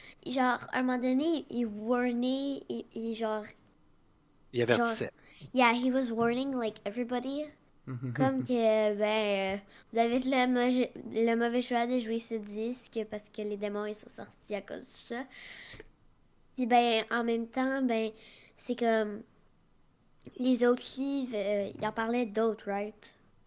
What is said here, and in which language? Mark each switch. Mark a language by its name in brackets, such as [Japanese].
[French] Genre, à un moment donné, il warnait, genre, Il genre, avertissait. [English] yeah, he was warning like everybody. [French] Comme que, vous avez fait le mauvais choix de jouer ce disque parce que les démons ils sont sortis à cause de ça. Puis ben, en même temps, ben, c'est comme les autres livres, il en parlait d'autres, right?